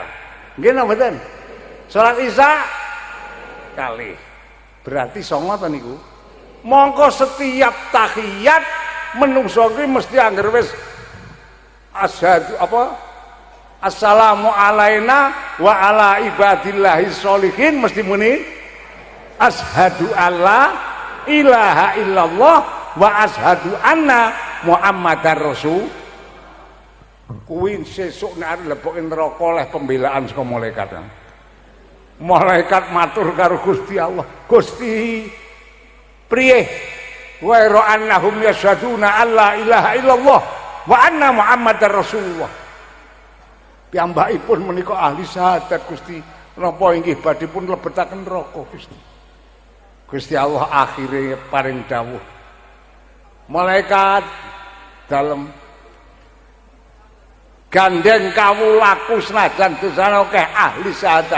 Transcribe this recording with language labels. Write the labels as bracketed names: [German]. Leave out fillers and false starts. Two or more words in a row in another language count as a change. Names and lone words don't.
[Javanese] Nggih napa mboten? Salat isya kali. Berarti 9 to niku. Mongko setiap tahiyat menungso kuwi mesti anggere wis asyhadu apa? [Arabic] السلام علينا وعلى عباد الله الصالحين [Javanese] mesti muni [Arabic] أشهد أن لا إله إلا الله وأشهد أن محمدا رسول. [Javanese] Kuwi sesuk nek leboke neraka oleh pembelaan saka malaikat. Malaikat matur karo Gusti Allah, Gusti priye [Arabic] وأنهم يشهدون أن لا إله إلا الله وأن محمدا رسول الله. [Javanese] Piyambakipun menika ahli syahadat Gusti, napa inggih badhe pun lebetaken neraka Gusti. Gusti Allah akhire paring dawuh. Malaikat dalem gandeng kawulaku senajan dosane akeh ahli syahadat.